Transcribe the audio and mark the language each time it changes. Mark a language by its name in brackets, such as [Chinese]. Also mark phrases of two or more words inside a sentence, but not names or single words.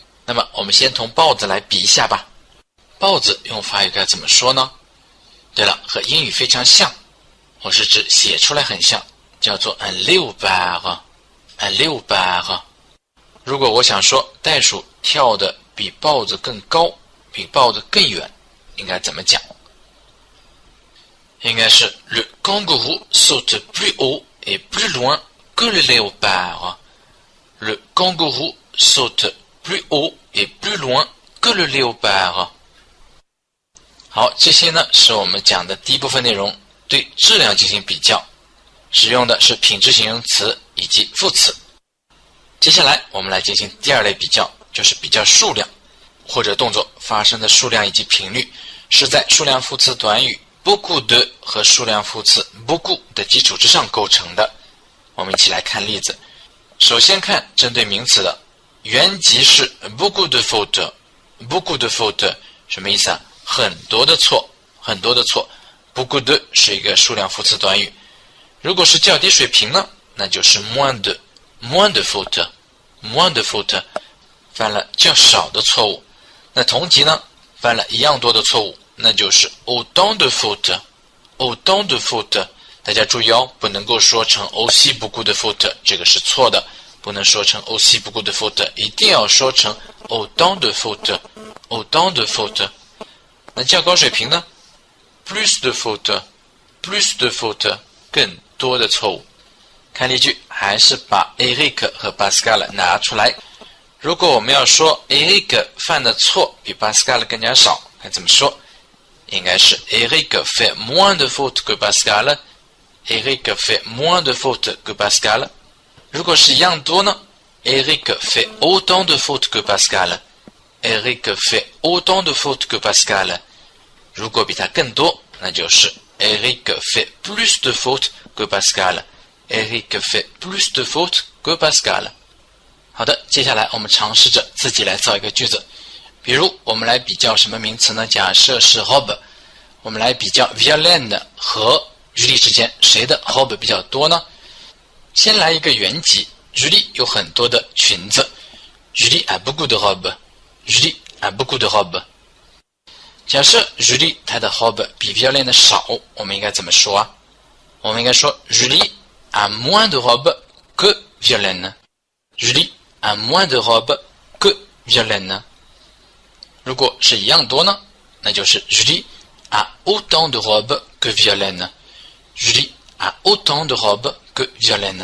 [Chinese] 那么我们先同豹子来比一下吧。豹子用法语该怎么说呢？对了，和英语非常像，我是指写出来很像，叫做 [French] un léopard。 un léopard。 [Chinese] 如果我想说袋鼠跳得比豹子更高，比豹子更远，应该怎么讲？应该是 [French] le kangourou saute plus haut et plus loin que le léopard. Le kangourou saute plus haut et plus loin que le léopard. [Chinese] 好，这些呢是我们讲的第一部分内容，对质量进行比较，使用的是品质形容词以及副词。接下来我们来进行第二类比较，就是比较数量或者动作发生的数量以及频率，是在数量副词短语 [French] beaucoup de [Chinese] 和数量副词 beaucoup 的基础之上构成的。我们一起来看例子。首先看针对名词的，原级是 [French] beaucoup de fautes。 beaucoup de fautes [Chinese] 什么意思啊？很多的错，很多的错。 [French] beaucoup de [Chinese] 是一个数量副词短语。如果是较低水平呢，那就是 [French] moins de fautes。 moins de fautes [Chinese] 犯了较少的错误。那同级呢，犯了一样多的错误，那就是 [French] autant de fautes。 autant de fautes [Chinese] 大家注意哦，不能够说成 [French] aussi beaucoup de fautes， [Chinese] 这个是错的，不能说成 [French] aussi beaucoup de fautes， [Chinese] 一定要说成 [French] autant de fautes。autant de fautes。 [Chinese] 那较高水平呢 [French] plus de fautes。 plus de fautes [Chinese] 更多的错误。看例句，还是把 Eric 和 Pascal 拿出来。如果我们要说 Eric 犯的错比 Pascal 更加少，该怎么说？应该是 [French] Eric fait moins de fautes que Pascal。Eric fait moins de fautes que Pascal。 [Chinese] 如果是一样多呢 [French] Eric fait autant de fautes que Pascal。Eric fait autant de fautes que Pascal。 [Chinese] 如果比他更多，那就是 [French] Eric fait plus de fautes que Pascal。Eric fait plus de fautes que Pascal。 [Chinese] 好的，接下来我们尝试着自己来造一个句子。比如我们来比较什么名词呢？假设是 robe， 我们来比较 Violaine 和 Julie 之间，谁的 robe 比较多呢？先来一个原级 ，Julie 有很多的裙子 [French] ，Julie a beaucoup de robes。Julie a beaucoup de robes。 [Chinese] 假设 Julie 她的 robe 比 Violaine 的少，我们应该怎么说啊？我们应该说 [French] Julie a moins de robes que Violaine。Julie a moins de robes que Violaine。 [Chinese] 如果是一样多呢，那就是 [French] Julie a autant de robes que Violaine。Julie a autant de robes que Violaine。